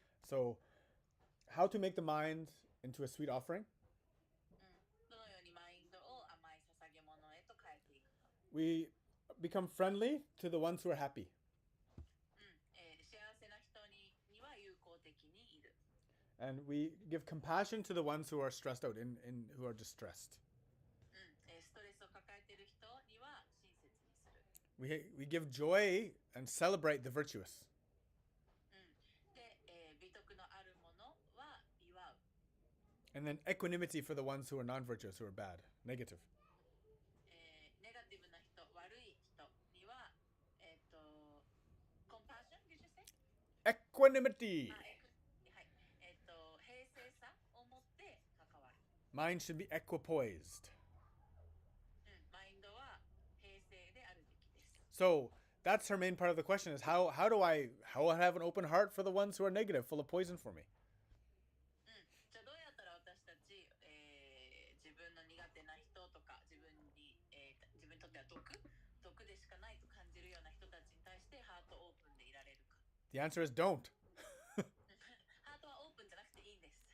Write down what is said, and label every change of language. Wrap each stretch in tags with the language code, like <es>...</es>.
<en>So, how to make the mind into a sweet offering?</en> <ja>どのようにマインドを甘い捧げ物へと変えていくか。</ja> <en>We become friendly to the ones who are happy.</en> <ja>幸せな人には友好的にいる。</ja> <en>And we give compassion to the ones who are stressed out, who are distressed.</en> <ja>ストレスを抱えている人には親切にする。</ja> <en>We give joy and celebrate the virtuous.</en> <ja>で、美徳のあるものは祝う。</ja> <en>And then equanimity for the ones who are non-virtuous, who are bad, negative.</en> <ja>ネガティブな人、悪い人には、</ja> <en>compassion, did you say?</en> <ja>はい、平静さを持って関わる。</ja> <en>Mind should be equipoised.</en> <ja>マインドは平静であるべきです。</ja> <en>So that's her main part of the question: is how do I have an open heart for the ones who are negative, full of poison for me?</en> <ja>じゃあどうやったら私たち、自分の苦手な人とか自分にとっては毒でしかないと感じるような人たちに対してハートオープンでいられるか。</ja> <en>The answer is don't.</en> <ja>ハートはオープンじゃなくていいんです。</ja>